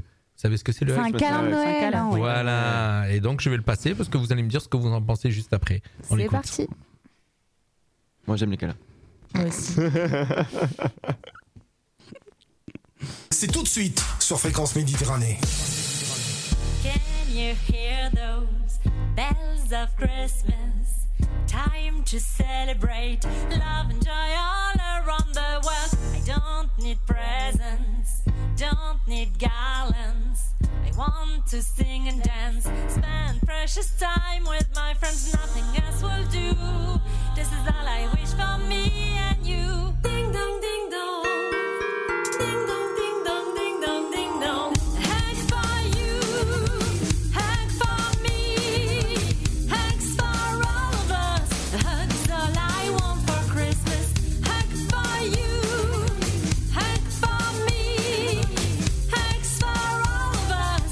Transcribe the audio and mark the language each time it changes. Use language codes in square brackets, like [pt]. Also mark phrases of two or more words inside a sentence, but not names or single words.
[fr] Vous savez ce que c'est le hug? C'est un câlin de Noël. Voilà. Et donc, je vais le passer parce que vous allez me dire ce que vous en pensez juste après. C'est parti. Moi, j'aime les câlins. Moi aussi. C'est tout de suite sur Fréquence Méditerranée. [en] Can you hear those bells of Christmas? Time to celebrate love and joy all around the world. I don't need presents, don't need garlands. I want to sing and dance, spend precious time with my friends. Nothing else will do. This is all I wish for me and you. Ding dong, ding dong. Ding dong, ding dong, ding dong, ding dong. Hug for you, hug for me, hugs for all of us. A hug is all I want for Christmas. Hug for you, hug for me, hugs for all of us.